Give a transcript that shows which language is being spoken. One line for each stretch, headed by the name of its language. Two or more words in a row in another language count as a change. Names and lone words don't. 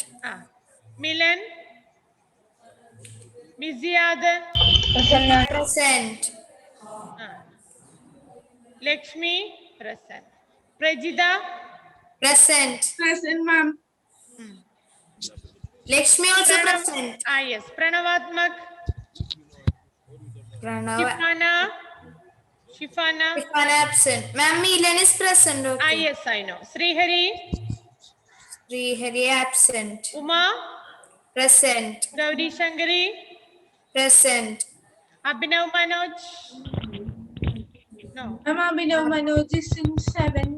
English: Milan, Miziad, Present. Lakshmi, present. Prajita, Present. Present, ma'am. Lakshmi also present. Yes. Pranavatmak, Pranava. Shifana. Shifana absent. Ma'am, Milan is present. Okay. Yes, I know. Srihari, Srihari absent. Uma, Present. Gauri Shankari, Present. Abhinav Manoj. No. Ma'am, Abhinav Manoj is in 7.